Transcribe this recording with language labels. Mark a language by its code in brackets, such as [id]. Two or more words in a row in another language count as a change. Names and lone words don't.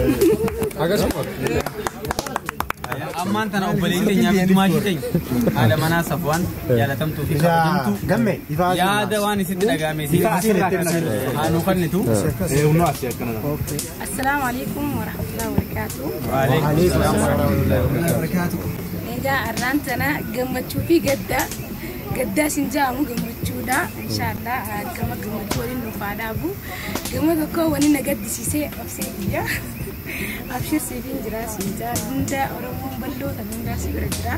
[om] Ammaan tana obboleeyyiin teenyaa fi dumaashii teenya haadha manaa Safwaan jaalatamtuu fi kabajamtuu yaada waan isitti dhagaame haanuu kennitu. [ar] السلام عليكم ورحمة الله وبركاته. وعليكم السلام ورحمة الله وبركاته. [om] Egaa arraan tana gammachuu fi gaddaa sinjaamu gammachuudha. Inshaallah gama gammachuu waliin nuuf haa dhaabu. Gama tokko wani na gaddisiisee obsee biyya. Abshir Sefin jira sinjaa hunda Oromoon bal'oota hundaa si bira jira.